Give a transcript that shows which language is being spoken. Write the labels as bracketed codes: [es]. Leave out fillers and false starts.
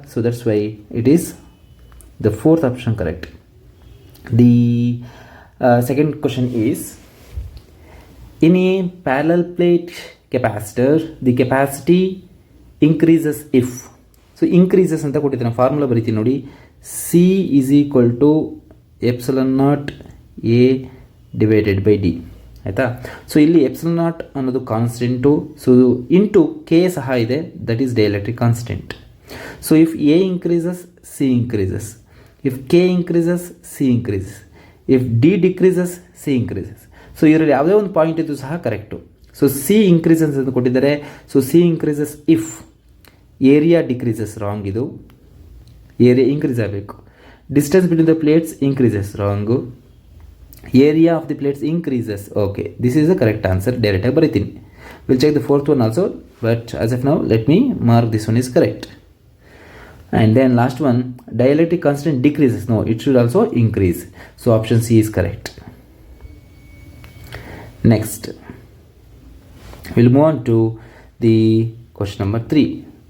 [en] So that's why it is the fourth option correct. The second question is, in a parallel plate capacitor the capacity increases if. [kn] So increases ಅಂತ ಕೊಟ್ಟಿದ್ದೀನಿ, formula ಬರೀತೀನಿ ನೋಡಿ. [en] C is equal to epsilon naught A divided by D. [kn] ಆಯಿತಾ? So ಇಲ್ಲಿ epsilon naught ಅನ್ನೋದು constant. So into K ಸಹ ಇದೆ, [en] That is dielectric constant. So if A increases, C increases. If K increases, C increases. If D decreases, C increases. [kn] So ಇದರಲ್ಲಿ ಯಾವುದೇ ಒಂದು point ಇದ್ದು ಸಹ ಕರೆಕ್ಟು. ಸೊ ಸಿ ಇನ್ಕ್ರೀಸಸ್ ಅಂತ ಕೊಟ್ಟಿದ್ದಾರೆ. [en] So C increases if area decreases, wrong. [kn] ಇದು area increase ಆಗಬೇಕು. [en] Distance between the plates increases, wrong. Area of the plates increases, okay. This is the correct answer. [kn] ಡೈರೆಕ್ಟಾಗಿ ಬರೀತೀನಿ. [en] Will check the fourth one also, but as of now let me mark this one is correct. And then last one, dielectric constant decreases. No, it should also increase. So option C is correct. Next, we'll move on to the question number 3.